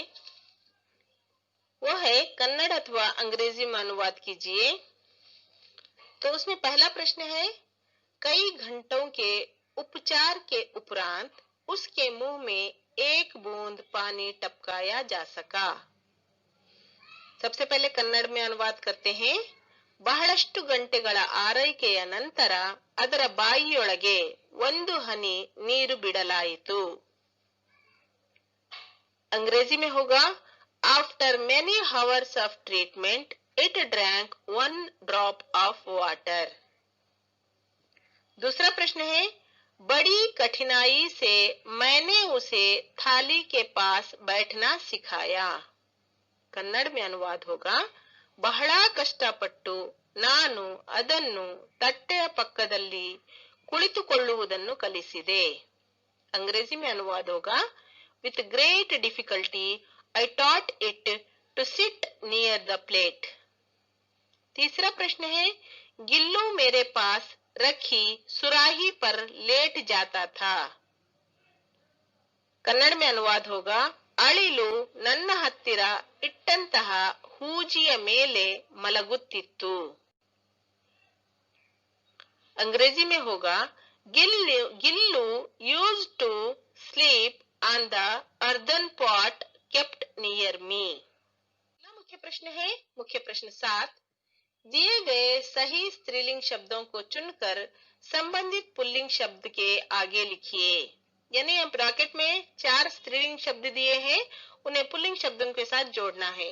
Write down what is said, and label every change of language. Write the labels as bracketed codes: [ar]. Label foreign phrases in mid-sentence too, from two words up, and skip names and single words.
[hi] वो है कन्नड़ अथवा अंग्रेजी में अनुवाद कीजिए। तो उसमें पहला प्रश्न है कई घंटों के उपचार के उपरांत उसके मुंह में एक बूंद पानी टपकाया जा सका। सबसे पहले कन्नड़ में अनुवाद करते हैं। ಬಹಳಷ್ಟು ಗಂಟೆಗಳ ಆರೈಕೆಯ ನಂತರ ಅದರ ಬಾಯಿಯೊಳಗೆ ಒಂದು ಹನಿ ನೀರು ಬಿಡಲಾಯಿತು। अंग्रेजी में होगा [en] after many hours of treatment it drank 1 drop of water. [hi] दूसरा प्रश्न है बड़ी कठिनाई से मैंने उसे थाली के पास बैठना सिखाया। कन्नड़ में अनुवाद होगा [kn] ಬಹಳ ಕಷ್ಟಪಟ್ಟು ನಾನು ಅದನ್ನು ತಟ್ಟೆಯ ಪಕ್ಕದಲ್ಲಿ ಕುಳಿತುಕೊಳ್ಳುವುದನ್ನು ಕಲಿಸಿದೆ। [hi] अंग्रेजी में अनुवाद होगा [en] with great difficulty I taught it to sit near the plate। [hi] तीसरा प्रश्न है गिल्लू मेरे पास रखी सुराही पर लेट जाता था। कन्नड़ में अनुवाद होगा [kn] ಅಳಿಲು ನನ್ನ ಹತ್ತಿರ ಇಟ್ಟಂತಹ ಹೂಜಿಯ ಮೇಲೆ ಮಲಗುತ್ತಿತ್ತು। [hi] अंग्रेजी में होगा [en] गिल्लू used to sleep on the earthen pot kept near me। [hi] मुख्य प्रश्न है मुख्य प्रश्न 7। दिए गए सही स्त्रीलिंग शब्दों को चुनकर संबंधित पुल्लिंग शब्द के आगे लिखिए। यानी हम ब्रैकेट में 4 स्त्रीलिंग शब्द दिए हैं, उन्हें पुल्लिंग शब्दों के साथ जोड़ना है।